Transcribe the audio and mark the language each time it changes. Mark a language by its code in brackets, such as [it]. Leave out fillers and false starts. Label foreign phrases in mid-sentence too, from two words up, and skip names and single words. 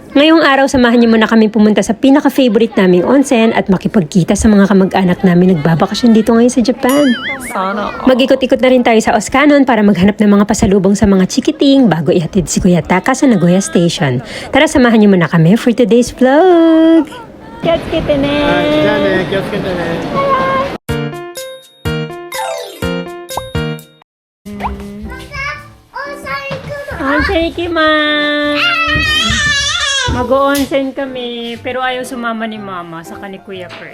[tl] Ngayong araw, samahan niyo muna kami pumunta sa pinaka-favorite naming onsen at makipagkita sa mga kamag-anak namin nagbabakasyon dito ngayon sa Japan. Mag-ikot-ikot na rin tayo sa Oskanon para maghanap ng mga pasalubong sa mga chikiting bago ihatid si Kuya Taka sa Nagoya Station. Tara, samahan niyo muna kami [en] for today's vlog! [ja] 気をつけてね! 気をつけてね. 温泉行きます! [tl] Mag-o-onsen kami, pero ayaw sumama ni Mama sa ni Kuya Kurt.